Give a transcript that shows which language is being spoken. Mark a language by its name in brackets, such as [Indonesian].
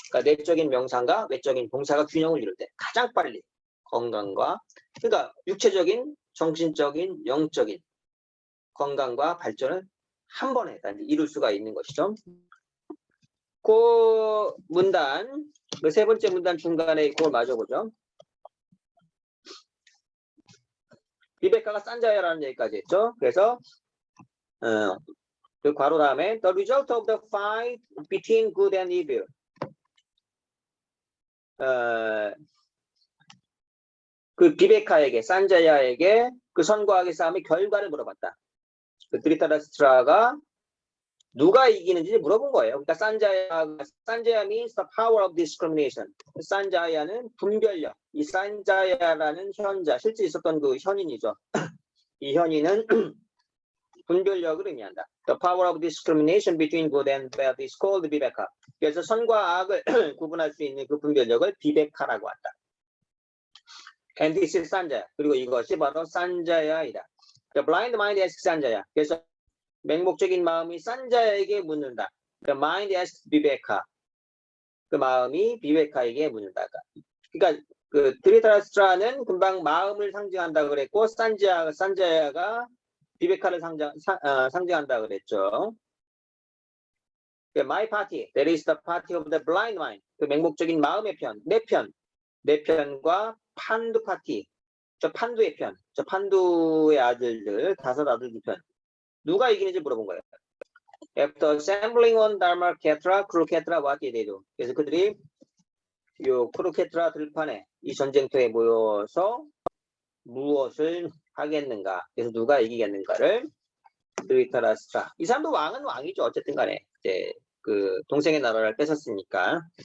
[Korean] 그러니까 내적인 명상과 외적인 봉사가 균형을 이룰 때 가장 빨리 건강과 그러니까 육체적인, 정신적인, 영적인 건강과 발전을 한 번에 이룰 수가 있는 것이죠. 그 문단, 그 세 번째 문단 중간에 그걸 마저보죠. 리베카가 산자야라는 얘기까지 했죠. 그래서 그 괄호 다음에 [English] the result of the fight between good and evil. [Korean] 그 비베카에게 산자야에게 그 선과 악의 싸움의 결과를 물어봤다. 그 드리타라스트라가 누가 이기는지 물어본 거예요. [English] 그러니까 산자야 means the power of discrimination. [Korean] 산자야는 분별력. 이 산자야라는 현자, 실제 있었던 그 현인이죠. 이 현인은 분별력을 의미한다. [English] The power of discrimination between good and bad is called 비베카. [Korean] 그래서 선과 악을 구분할 수 있는 그 분별력을 비베카라고 한다. [English] And this is 산자야. [Korean] 그리고 이것이 바로 산자야이다. [English] The blind mind asks 산자야. [Korean] 그래서 맹목적인 마음이 산자야에게 묻는다. [English] The mind asks 비베카. [Korean] 그 마음이 비베카에게 묻는다. 그러니까 그 드리타라스트라는 금방 마음을 상징한다 그랬고 산자야가 비베카를 상징한다 그랬죠. [English] My party, that is the party of the blind mind. [Korean] 그 맹목적인 마음의 편, 내 편과 판두 파티, 저 판두의 편, 저 판두의 아들들, 5 아들들 편. 누가 이기는지 물어본 거예요. [English] After assembling on Dharmakshetra, Kurukshetra, what did they do? [Korean] 그래서 그들이 요 쿠루케트라 들판에 이 전쟁터에 모여서 무엇을 하겠는가? 그래서 누가 이기겠는가를 드리타라스트라. 이 사람도 왕은 왕이죠. 어쨌든 간에 이제 그 동생의 나라를 뺏었으니까.